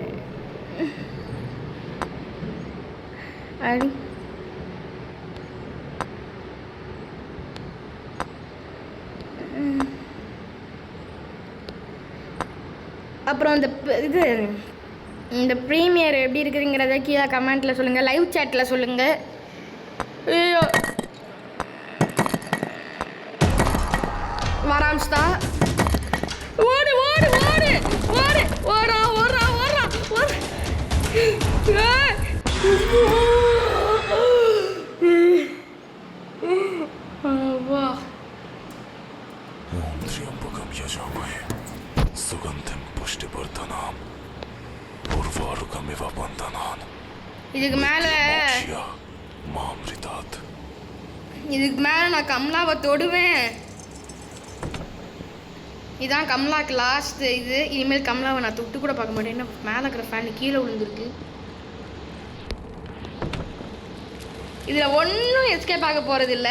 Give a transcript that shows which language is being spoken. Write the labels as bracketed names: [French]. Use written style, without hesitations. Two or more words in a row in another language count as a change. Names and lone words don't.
[Tamil] அடி அப்புறம் இந்த ப்ரீமியர் எப்படி இருக்குதுங்கிறத கீழே கமெண்ட்டில் சொல்லுங்கள், [English] live chatil [Tamil] சொல்லுங்கள். ஐயோ வராம்ஸ்தா. ஓடு ஓடு ஓடு ஓடு ஓடா ஓடுறா ஓடுறா ஓடு. [Sanskrit] ओम त्र्यंबकम यजामहे सुगंधिं पुष्टिवर्धनम् उर्वारुकमिव बन्धनान् [Tamil] இதுக்கு மேலே [Sanskrit] मामृतात्. [Tamil] இதுக்கு மேலே நான் கமலாவை தொடுவேன். இதான் கமலாக்கு லாஸ்ட் இது. இனிமேல் கமலாவை நான் தொட்டு கூட பார்க்க மாட்டேன். என்ன மேலே இருக்கிற ஃபேன் கீழே விழுந்துருக்கு. இதில் ஒன்றும் எஸ்கேப் ஆக போகிறது இல்லை.